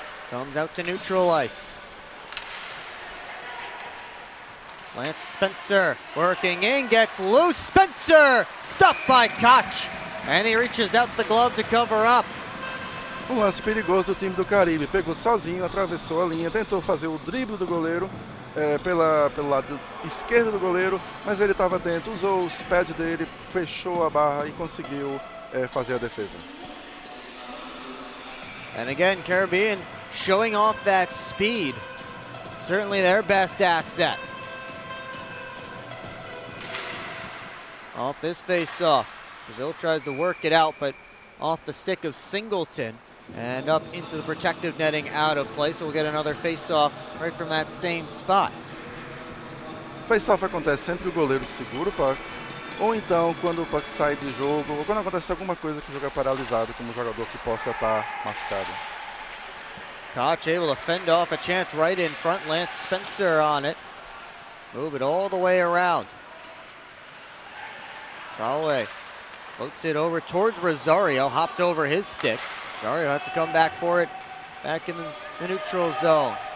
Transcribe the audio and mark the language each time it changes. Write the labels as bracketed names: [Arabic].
[English] Comes out to neutral ice. Lance Spencer working in, gets loose. Spencer stopped by Koch. And he reaches out the glove to cover up. [Portuguese] Lance perigoso do time do Caribe. Pegou sozinho, atravessou a linha, tentou fazer o drible do goleiro pelo lado esquerdo do goleiro, mas ele estava atento, usou os pads dele, fechou a barra e conseguiu fazer a defesa. [English] And again, Caribbean showing off that speed. Certainly their best asset. Off this face-off. Brazil tries to work it out, but off the stick of Singleton and up into the protective netting out of play. So we'll get another face-off right from that same spot. [Portuguese] Face-off acontece sempre que o goleiro segura o puck, ou então quando o puck sai do jogo, ou quando acontece alguma coisa que o jogo é paralisado, como um jogador que possa estar machucado. [English] Koch able to fend off a chance right in front. Lance Spencer on it. Move it all the way around. Trolway floats it over towards Rosario. Hopped over his stick. Rosario has to come back for it back in the neutral zone.